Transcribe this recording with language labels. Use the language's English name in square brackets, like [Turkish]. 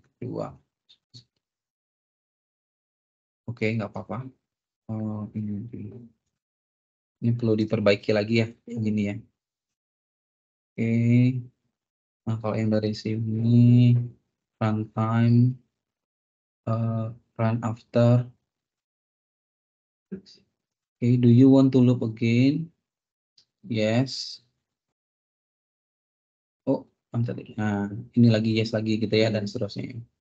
[Indonesian] 2. Oke, nggak apa-apa. Oh, ini perlu diperbaiki lagi ya. Begini ya. Oke. Nah, kalau yang dari sini runtime run after. [English] Okay, do you want to loop again? Yes. [Indonesian] Oh, tadi. Nah, ini lagi yes lagi gitu ya dan seterusnya.